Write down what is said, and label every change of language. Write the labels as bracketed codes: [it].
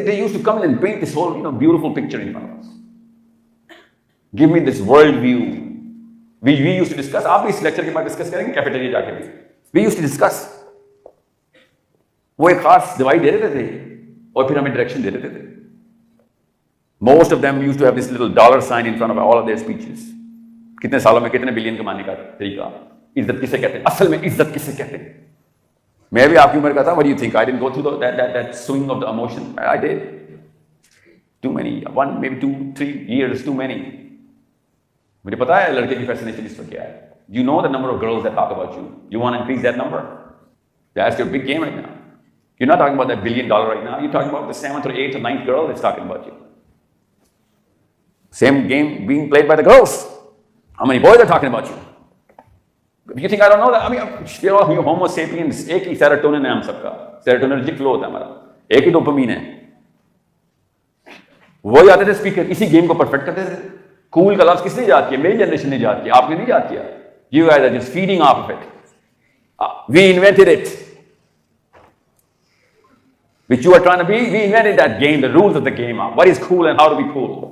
[en] They used to come and paint this whole beautiful picture in front of us. Give me this world view. We used to discuss. [ur] آپ بھی اس lecture کے بعد discuss کریں گے cafeteria جا کے بھی. [en] We used to discuss. [ur] وہ ایک خاص دوائی دے دیتے تھے اور پھر ہمیں ڈائریکشن دے دیتے تھے. [en] Most of them used to have this little dollar sign in front of all of their speeches. [ur] کتنے سالوں میں کتنے بلین کمانے کا طریقہ, عزت کسے کہتے ہیں, اصل میں عزت کسے کہتے ہیں. میں بھی آپ کی عمر کا تھا. [en] What do you think? I didn't go through that swing of the emotion. I did. Too many. 1, maybe 2, 3 years too many. [ur] مجھے پتا ہے لڑکے کی فیسنیشن اس وقت کیا ہے. [en] You know the number of girls that talk about you. You want to increase that number? That's your big game right now. You're not talking about that $1 billion right now. You're talking about the 7th or 8th or 9th girl that's talking about you. Same game being played by the girls. How many boys are talking about you? You think I don't know that? I mean, we're all homo sapiens. [ur] ایک ہی سیروٹونن ہے ہم سب کا. سیروٹونرجک flu ہوتا ہے ہمارا. ایک ہی dopamine ہے. وہی آتے تھے اسپیکر, اسی گیم کو پرفیکٹ کرتے تھے. کول کا لفظ کس نے ایجاد کیا؟ میری جنریشن نے ایجاد کیا, آپ نے نہیں ایجاد کیا. [en] You guys are just feeding off of it. We invented it. Which you are trying to be, we invented that game, the rules of the game, what is cool and how to be cool.